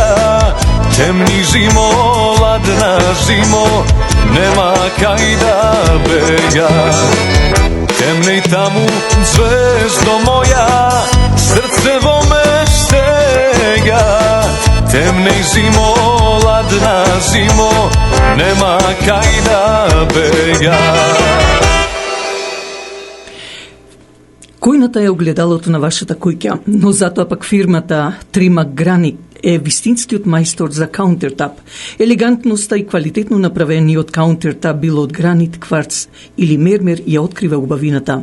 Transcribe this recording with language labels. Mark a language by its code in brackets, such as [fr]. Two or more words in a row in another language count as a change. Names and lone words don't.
[mk] Темни зимо, ладна зимо, нема кај да бега. Темнеј таму ѕвездо моја, срце во ме стега. Темнеј зимо, ладна зимо, нема кај да бега. Којната е огледалото на вашата куќа, но затоа пак фирмата Трима Грани е вистинскиот мајстор за каунтертап. Елегантноста и квалитетно направениот каунтертап било од гранит, кварц или мермер ја открива убавината.